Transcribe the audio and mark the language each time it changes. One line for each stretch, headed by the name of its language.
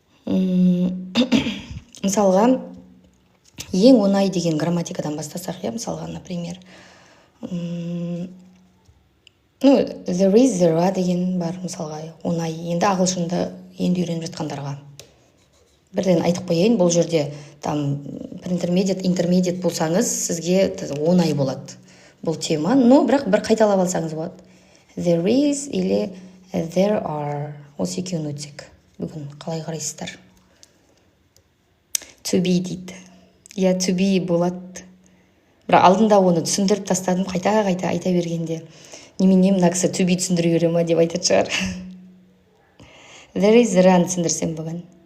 Kazakh: Мысалға, ең оңай деген грамматикадан бастасақ, я, мысалға, например, there is, there are деген бар, мысалға, оңай. Енді ағылшынды енді үйреніп жатқандарға. Бірден айтып қояйын, бұл жерде там интермедиат болсаңыз, сізге оңай болады бұл тема, но бірақ бір қайталап алсаңыз болады.
English: There is или there are.
Kazakh: Осы екеуін өтсек. Бүгін қалай қарайсыздар? To be дейді. Я, to be болады. Бірақ алдында оны түсіндіріп тастадым, қайта айта бергенде. Немене мына кісі to be түсіндіре бере ма деп айтады шығар. There is, there are түсіндірсем бүгін.